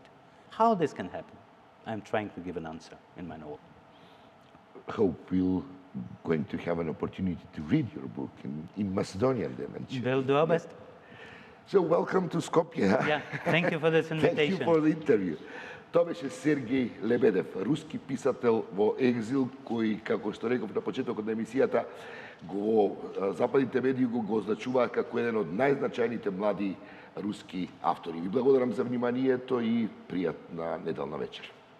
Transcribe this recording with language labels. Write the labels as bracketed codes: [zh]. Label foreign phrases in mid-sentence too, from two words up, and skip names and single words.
[en] How this can happen? I'm trying to give an answer in my novel. Hope we're going to have an opportunity to read your book in Macedonian then. We'll do our best. So welcome to Skopje. Yeah, thank you for this invitation. Thank you for the interview. [mk] Тоа беше Сергеј Лебедев, руски писател во екзил, кој, како што реков на почетокот на емисијата, западните медии го означуваат како еден од најзначајните млади руски автори. Ви благодарам за вниманието и пријатна неделна вечер.